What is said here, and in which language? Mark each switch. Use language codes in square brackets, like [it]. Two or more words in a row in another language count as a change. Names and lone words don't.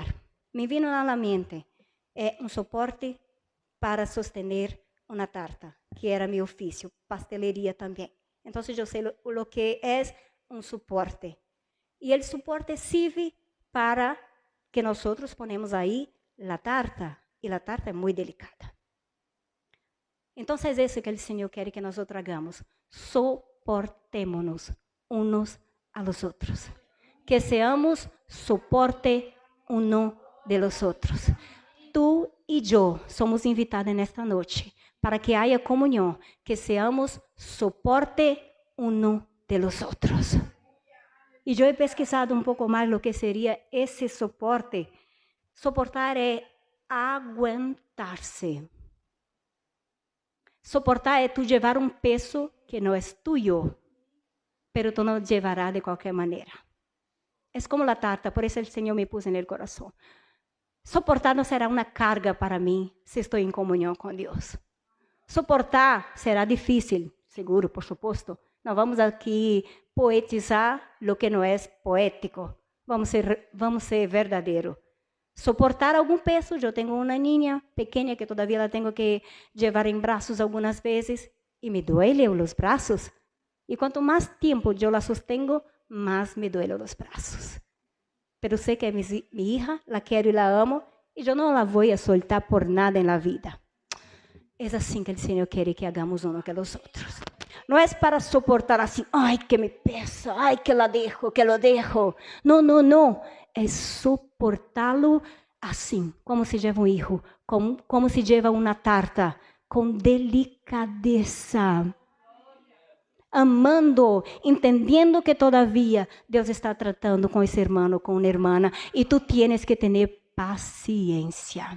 [es] Me vino [pt] à mente, um suporte para sostener uma tarta, que era meu ofício, pasteleria também. Então, eu sei o que é um suporte. E o suporte serve para que nós ponemos aí a tarta, e a tarta é muito delicada. Então, é isso que o Senhor quer que nós tragamos. [es] Soportémonos unos a los outros. Que seamos soporte uno de los outros. [pt] Tu e eu somos invitados nesta noite para que haja comunhão, [es] que seamos soporte uno de los outros. [pt] E eu he pesquisado um pouco mais o que seria esse suporte. Soportar é aguentar-se. Soportar é tu levar um peso que não é tuyo, pero tu não levarás de qualquer maneira. É como a tarta, por isso o Senhor me pôs no coração. Soportar não será uma carga para mim se estou em comunhão com Deus. Suportar será difícil, seguro, por suposto. Não vamos aqui poetizar o que não é poético. Vamos ser verdadeiro. Suportar algum peso. Eu tenho uma niña pequena que [es] todavía la [pt] tenho que levar em braços algumas vezes e [es] me duele [pt] os braços. E quanto mais tempo eu [es] la sostengo, [pt] mais [es] me duele [pt] os braços. Pero sei que é minha hija, la quero e la amo, e eu não la vou a soltar por nada na vida. É assim que o Senhor quer que hagamos uns com os outros. Não é para suportar assim, ai, [es] que me pesa, ai, que lo dejo. [pt] Não, não, não. É suportá-lo assim, como se leva um filho, como se leva uma tarta, com delicadeza. Amando, entendendo que todavía Deus está tratando com esse irmão, com uma irmã, e tu tienes que ter paciência.